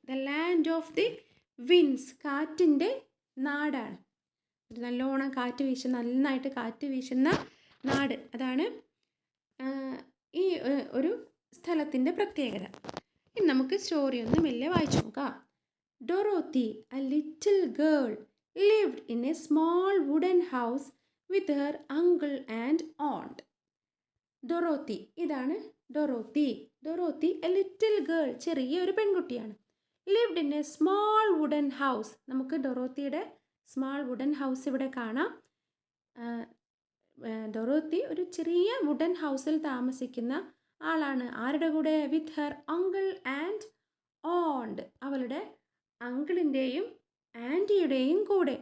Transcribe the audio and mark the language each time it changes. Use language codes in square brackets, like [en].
[en] the land of the winds, [ml] കാറ്റിൻ്റെ നാടാണ്. നല്ലോണം കാറ്റ് നന്നായിട്ട് കാറ്റ് വീശുന്ന നാട്, അതാണ് ഈ ഒരു സ്ഥലത്തിൻ്റെ പ്രത്യേകത. ഇനി നമുക്ക് സ്റ്റോറി ഒന്ന് മെല്ലെ വായിച്ചു നോക്കാം. [en] Dorothy, a little girl, lived in a small wooden house with her uncle and aunt. [ml] Dorothy, ഇതാണ് Dorothy. Dorothy [en] a little girl, [ml] ചെറിയ ഒരു പെൺകുട്ടിയാണ്. [en] lived in a small wooden house. [ml] നമുക്ക് ഡൊറോത്തിയുടെ സ്മാൾ വുഡൻ ഹൗസ് ഇവിടെ കാണാം. ഡൊറോത്തി ഒരു ചെറിയ wooden ഹൗസിൽ താമസിക്കുന്ന ആളാണ്. ആരുടെ കൂടെ? [en] with her uncle and aunt, [ml] അവളുടെ അങ്കിളിൻ്റെയും ആൻറ്റിയുടെയും കൂടെ.